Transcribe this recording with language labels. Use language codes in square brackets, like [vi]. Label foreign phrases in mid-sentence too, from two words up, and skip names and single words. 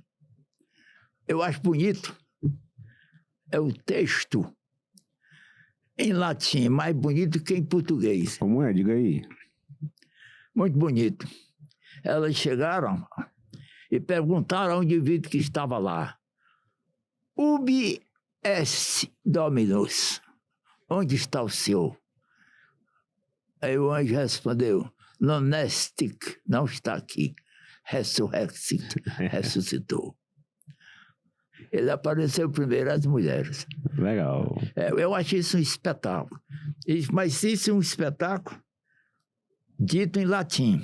[pt] Eu acho bonito. É o texto em latim, mais bonito que em português. Como é? Diga aí. Muito bonito. Elas chegaram e perguntaram ao indivíduo que estava lá. [la] Ubi est Dominus? [pt] Onde está o Senhor? Aí o anjo respondeu, [la] non estic, [pt] não está aqui, ressuscitou. Ele apareceu primeiro às mulheres. Legal. Eu achei isso um espetáculo. Mas isso é um espetáculo dito em latim.